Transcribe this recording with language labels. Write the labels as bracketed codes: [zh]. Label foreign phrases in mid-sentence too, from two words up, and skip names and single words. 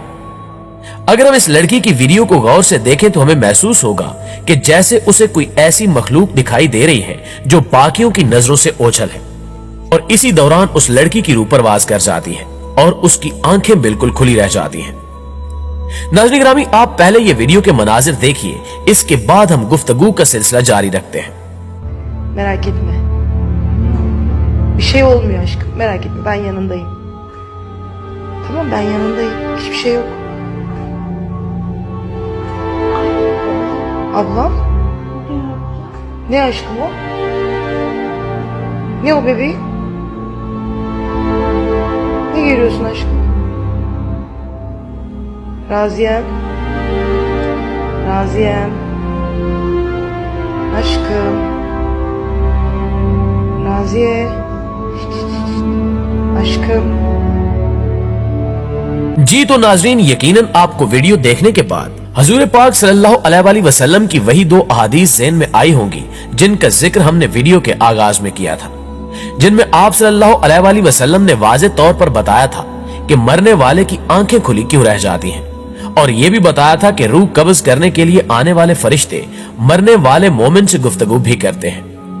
[ur] اگر ہم اس لڑکی کی ویڈیو کو غور سے دیکھیں تو ہمیں محسوس ہوگا کہ جیسے اسے کوئی ایسی مخلوق دکھائی دے رہی ہے جو باقیوں کی نظروں سے اوجھل ہے، اور اسی دوران اس لڑکی کی روح پرواز کر جاتی ہے اور اس کی آنکھیں بالکل کھلی رہ جاتی ہیں. ناظرین گرامی، آپ پہلے یہ ویڈیو کے مناظر دیکھیے، اس کے بعد ہم گفتگو کا سلسلہ جاری رکھتے ہیں. [tr] Merak etme. Bir şey olmuyor aşkım. Merak etme. Ben yanındayım. Tamam, ben yanındayım. Hiçbir şey yok. Ablam? Ne aşkım o? Ne o bebeğim? Ne görüyorsun aşkım? Raziyem. Raziyem. Aşkım. Raziye. Aşkım. [ur] جی تو ناظرین، یقیناً آپ کو ویڈیو دیکھنے کے بعد حضور پاک [ar] صلى الله عليه وسلم [ur] کی وہی دو احادیث ذہن میں آئی ہوں گی جن کا ذکر ہم نے ویڈیو کے آغاز میں کیا تھا، جن میں آپ [ar] صلى الله عليه وسلم [ur] نے واضح طور پر بتایا تھا کہ مرنے والے کی آنکھیں کھلی کیوں رہ جاتی ہیں اور یہ بھی بتایا تھا کہ روح قبض کرنے کے لیے آنے والے فرشتے مرنے والے مومن سے گفتگو بھی کرتے ہیں.